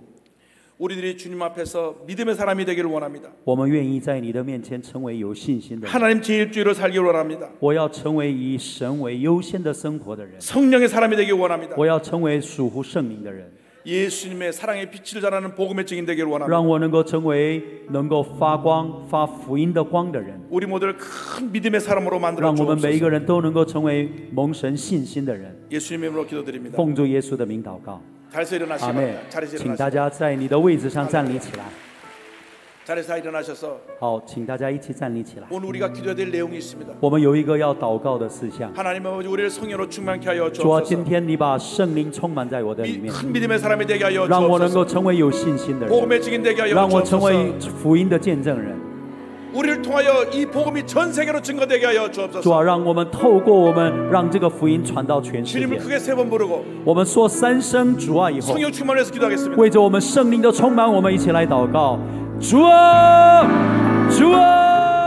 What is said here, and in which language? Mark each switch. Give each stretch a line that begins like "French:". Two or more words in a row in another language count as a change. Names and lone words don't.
Korean: 우리들이 주님 앞에서 믿음의 사람이 되기를 원합니다.
Chinese: 我们愿意在你的面前成为有信心的人。
Korean: 하나님 제일주의로 살기를 원합니다.
Chinese: 我要成为以神为优先的生活的人。
Korean: 성령의 사람이 되기를 원합니다.
Chinese: 我要成为属乎圣灵的人。
Korean: 예수님의 사랑의 빛을 전하는 복음의 증인 되기를 원합니다.
Chinese: 让我能够成为能够发光、发福音的光的人，
Korean: 우리 모두를 큰 믿음의 사람으로 만들어
Chinese: 让我们每一
Korean: 주옵소서.
Chinese: 个人都能够成为蒙神信心的人。
Korean: 예수님의 이름으로 기도드립니다.
Chinese: 奉主耶稣的名祷告，
Korean: 자리에서 일어나시기
Chinese: 阿妹
Korean: 바랍니다. ， 자리에서
Chinese: 请大
Korean: 일어나시기
Chinese: 家在你的位置上站立起来。
Korean: 자리에서 일어나셔서
Chinese: 好，请大家一起站立起来。
Korean: 오늘 우리가 기도해야 될 내용이 있습니다.
Chinese: 我们有一个要祷告的事项。
Korean: 하나님 아버지 우리를 성령으로 충만케 하여
Chinese: 主啊，今
Korean: 주옵소서.
Chinese: 天你把圣灵充满在我的里面，
Korean: 큰 믿음의 사람이 되게 하여
Chinese: 让我能够
Korean: 주옵소서.
Chinese: 成为有信心的人，
Korean: 복음의 증인 되게 하여
Chinese: 让我成为
Korean: 주옵소서.
Chinese: 福音的见证人。
Korean: 우리를 통하여 이 복음이 전 세계로 증거되게 하여
Chinese: 主啊，
Korean: 주옵소서.
Chinese: 让我们透过我们，让这个福音传到全世
Korean: 주님을
Chinese: 界。
Korean: 크게 3번 부르고
Chinese: 我们说三声主啊以后，
Korean: 성령 충만을 해서 기도하겠습니다.
Chinese: 为着我们圣灵的充满，我们一起来祷告。主啊，主啊。